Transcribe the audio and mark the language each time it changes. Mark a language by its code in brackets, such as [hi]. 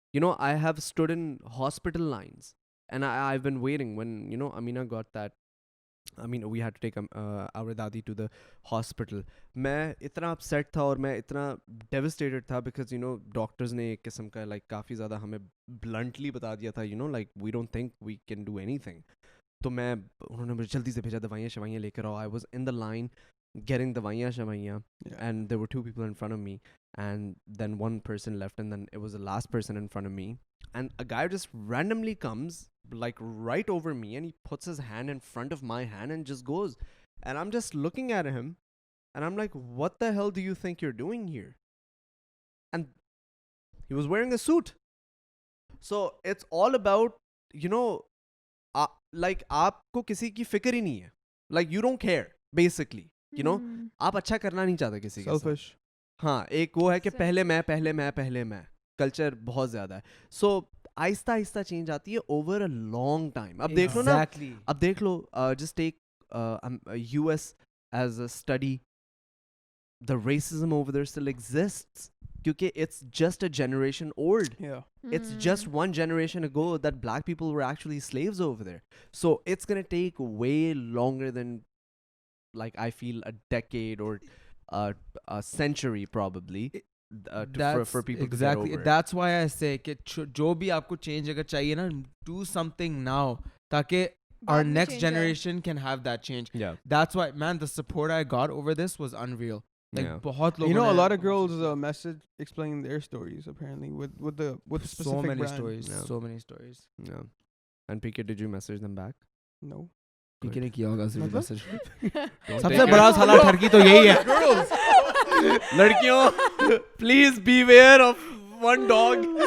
[en] You know, I have stood in hospital lines and I've been waiting when, you know, Amina got that. I mean, we had to take our dadi to the hospital. [ur] میں اتنا upset تھا اور میں اتنا devastated تھا [en] because, you know, doctors [ur] نے ایک قسم کا like کافی زیادہ ہمیں bluntly بتا دیا تھا, [en] you know, like we don't think we can do anything. [ur] تو میں انہوں نے مجھے جلدی سے بھیجا دوائیاں شوائیاں لے کر آؤ. [en] I was in the line getting [ur] دوائیاں شوائیاں [en] and there were 2 people in front of me and then 1 person left and then it was the last person in front of me and a guy just randomly comes like right over me and he puts his hand in front of my hand and just goes, and I'm just looking at him and I'm like, what the hell do you think you're doing here? And he was wearing a suit. So it's all about, you know, like [ur] aapko kisi ki fikr hi nahi hai, [en] like you don't care basically, you know, [ur] aap acha karna nahi chahte kisi ke saath. [en] Selfish. [ur] ہاں, ایک وہ ہے کہ پہلے میں culture بہت زیادہ ہے. [en] so [ur] آہستہ آہستہ [en] Change آتی ہے over a long time. [ur] اب دیکھ لو نا, اب دیکھ لو, [en] Just take U S as a study, the racism over there still exists کیونکہ it's just a generation old. Yeah. It's just one generation ago that black people were actually slaves over there. So it's going to take way longer than, like, I feel a decade or a century probably for people to get over it. That's why I say [ur] کہ جو بھی آپ کو change اگر چاہیے نا, [en] do something now تاکہ our next generation can have that change. Yeah. That's why, man, the support I got over this was unreal. Like Yeah. [ur] بہت لوگوں [en] You know, [ur] نے [en] a lot of girls message explaining their stories apparently with the specific so many brand. stories, Yeah. so many stories. Yeah. And PK, did you message them back? No. [ur] PK نے کیا ہوگا صرف مطلب؟ [en] message. [ur] سب سے بڑا سالا ٹھرکی تو یہی ہے. [en] لڑکیوں, please beware of one dog.